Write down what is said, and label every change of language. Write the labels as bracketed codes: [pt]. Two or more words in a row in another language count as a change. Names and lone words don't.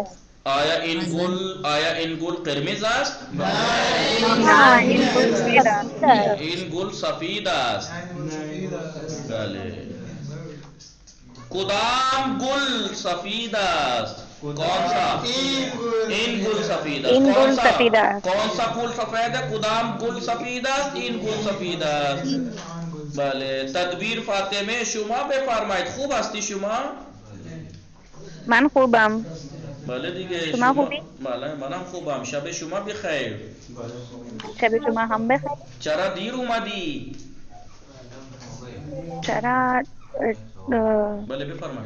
[fa] آیا این گل قرمز است این گل سفید است بله کدام گل سفید است [hi] कौन सा [fa] این گل سفید است [hi] कौन सा फूल सफेद है [fa] کدام گل سفید است این گل سفید است بله تدبیر فاته می شما بفرمایید خوب هستی شما من خوبم भले دیگه شما خوبی؟ بله منم خوبم شب شما بخیر شب شما هم بخیر چرا دیر اومدی چرا بله بفرمایید